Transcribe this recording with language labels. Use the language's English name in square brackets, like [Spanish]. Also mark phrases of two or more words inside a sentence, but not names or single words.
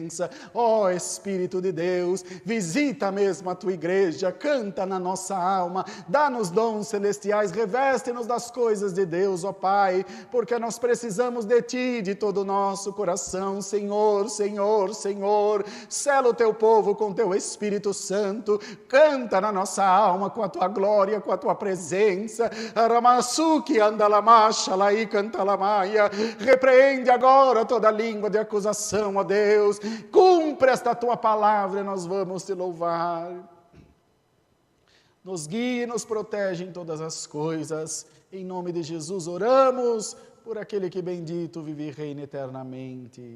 [Portuguese] Ó Espírito de Deus, visita mesmo a tua igreja, canta na nossa alma, dá-nos dons celestiais, reveste-nos das coisas de Deus, ó Pai, porque nós precisamos de Ti, de todo o nosso coração, Senhor, Senhor, Senhor, sela o Teu povo com Teu Espírito Santo, canta na nossa alma com a Tua glória, com a Tua presença, Aramasuki andalamacha, lai cantalamaia, repreende agora toda língua de acusação, ó Deus, cumpre esta Tua palavra, nós vamos Te louvar. Nos guia e nos protege em todas as coisas. Em nome de Jesus oramos, por aquele que bendito vive e reina eternamente.